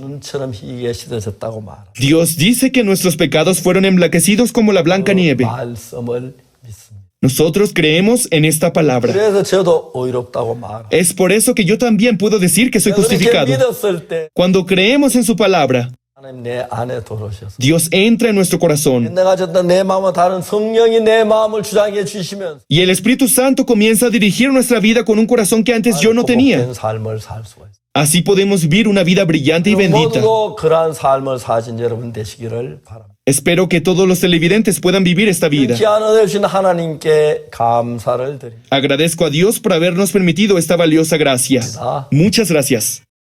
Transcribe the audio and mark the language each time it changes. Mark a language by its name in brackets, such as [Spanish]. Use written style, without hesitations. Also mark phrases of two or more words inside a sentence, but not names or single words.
[Korean] 눈처럼 희게 씻어졌다고 말합니다. [Spanish] Dios dice que nuestros pecados fueron emblanquecidos como la blanca nieve. [Korean] 말씀을 믿습니다. [Spanish] Nosotros creemos en esta palabra. [Korean] 그래서 저도 의롭다고 말합니다. [Spanish] Es por eso que yo también puedo decir que soy [Korean] 그렇게 [Spanish] justificado. [Korean] 믿었을 때 [Spanish] Cuando creemos en su palabra, [Korean] 하나님 내 안에 들어오셔서 [Spanish] Dios entra en nuestro corazón [Korean] 내가 졌던 내 마음과 다른 성령이 내 마음을 주장해 주시면서 [Spanish] y el Espíritu Santo comienza a dirigir nuestra vida con un corazón que antes yo no tenía. [Korean] 복된 삶을 살 수가 있어요. [Spanish] Así podemos vivir una vida brillante y bendita. [Korean] 모두도 그러한 삶을 사신 여러분 되시기를 바랍니다. [Spanish] Espero que todos los televidentes puedan vivir esta vida. [Korean] 귀한 은혜 주신 하나님께 감사를 드립니다. [Spanish] Agradezco a Dios por habernos permitido esta valiosa gracia. Muchas gracias.